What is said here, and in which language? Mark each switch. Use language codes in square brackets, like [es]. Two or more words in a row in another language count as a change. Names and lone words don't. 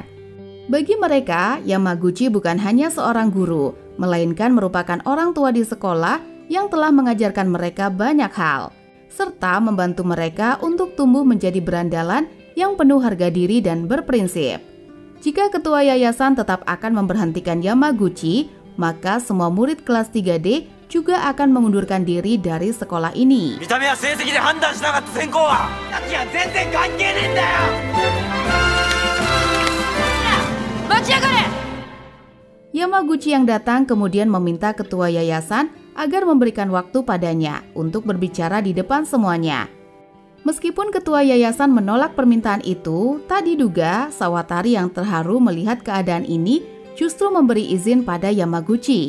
[id] Bagi mereka, Yamaguchi bukan hanya seorang guru, melainkan merupakan orang tua di sekolah yang telah mengajarkan mereka banyak hal, serta membantu mereka untuk tumbuh menjadi berandalan yang penuh harga diri dan berprinsip. Jika ketua yayasan tetap akan memberhentikan Yamaguchi, maka semua murid kelas 3D juga akan mengundurkan diri dari sekolah ini. [ja] 見た目は成績で判断しなかった選考はいや全然関係ねえんだよ。待ちやがれ。 [id] Yamaguchi yang datang kemudian meminta ketua yayasan agar memberikan waktu padanya untuk berbicara di depan semuanya. Meskipun ketua yayasan menolak permintaan itu, tak diduga Sawatari yang terharu melihat keadaan ini justru memberi izin pada Yamaguchi.